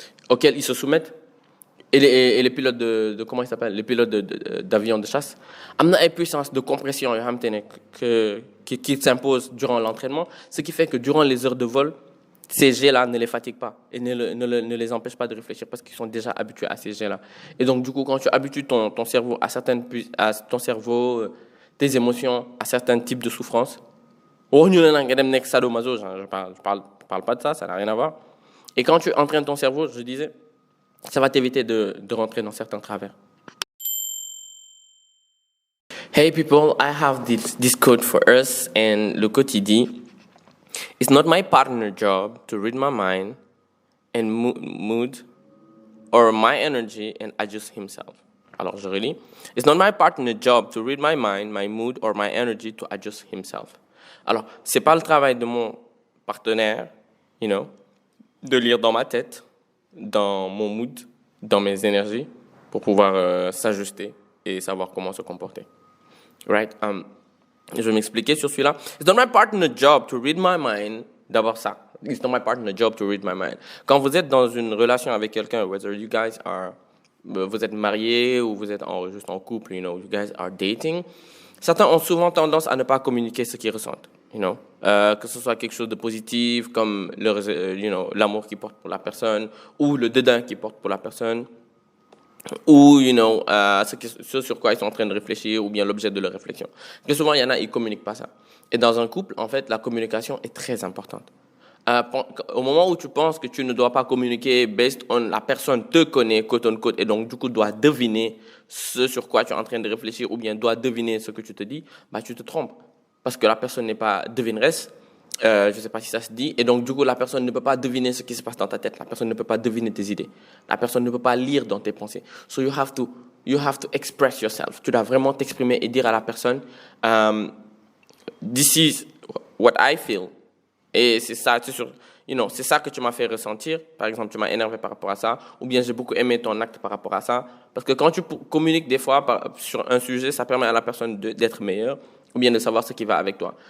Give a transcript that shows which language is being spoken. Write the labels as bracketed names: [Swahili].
[French] auxquelles ils se soumettent et les pilotes de comment ils s'appellent les pilotes d'avions de chasse [Wolof] am na ay [French] puissance de compression [Wolof] yoo xamante ne [French] qui s'imposent durant l'entraînement ce qui fait que durant les heures de vol ces jets-là ne les fatiguent pas et ne les empêchent pas de réfléchir parce qu'ils sont déjà habitués à ces jets-là et donc du coup quand tu habitues ton cerveau à ton cerveau tes émotions à certains types de souffrances [Wolof] waxuñu ne nag nga dem nekk [French] sadomaso je parle pas de ça n'a rien à voir et quand tu entraînes ton cerveau je disais ça va t'éviter de rentrer dans certains travers. [English] Hey people, I have this quote for us, and [French] le quote il dit, [English] it's not my partner's job to read my mind and mood or my energy and adjust himself. [French] Alors je relis, [English] it's not my partner's job to read my mind, my mood or my energy to adjust himself. [French] Alors c'est pas le travail de mon partenaire, [English] you know, [French] de lire dans ma tête, dans mon mood, dans mes énergies, pour pouvoir s'ajuster et savoir comment se comporter. Right? Je vais m'expliquer sur celui-là. [English] It's not my partner's job to read my mind. [French] D'abord ça. [English] It's not my partner's job to read my mind. [French] Quand vous êtes dans une relation avec quelqu'un, [English] whether you guys are, [French] vous êtes mariés ou vous êtes juste en couple, [English] you know, you guys are dating, [French] certains ont souvent tendance à ne pas communiquer ce qu'ils ressentent. [English] You know, [French] que ce soit quelque chose de positif comme l'amour qu'ils portent pour la personne ou le dédain qu'ils portent pour la personne ou ce sur quoi ils sont en train de réfléchir ou bien l'objet de leur réflexion. Très souvent, il y en a, ils communiquent pas ça. Et dans un couple, en fait, la communication est très importante. Au moment où tu penses que tu ne dois pas communiquer [English] based on [French] la personne te connaît, quote on quote, et donc du coup doit deviner ce sur quoi tu es en train de réfléchir ou bien doit deviner ce que tu te dis, bah tu te trompes. Parce que la personne n'est pas devineresse, je ne sais pas si ça se dit, et donc du coup la personne ne peut pas deviner ce qui se passe dans ta tête, la personne ne peut pas deviner tes idées, la personne ne peut pas lire dans tes pensées. [English] So you have to express yourself. [French] Tu dois vraiment t'exprimer et dire à la personne, [English] this is what I feel. [French] Et c'est ça, c'est ça que tu m'as fait ressentir. Par exemple, tu m'as énervé par rapport à ça, ou bien j'ai beaucoup aimé ton acte par rapport à ça. Parce que quand tu communiques des fois sur un sujet, ça permet à la personne d'être meilleure, ou bien de savoir ce qui va avec toi.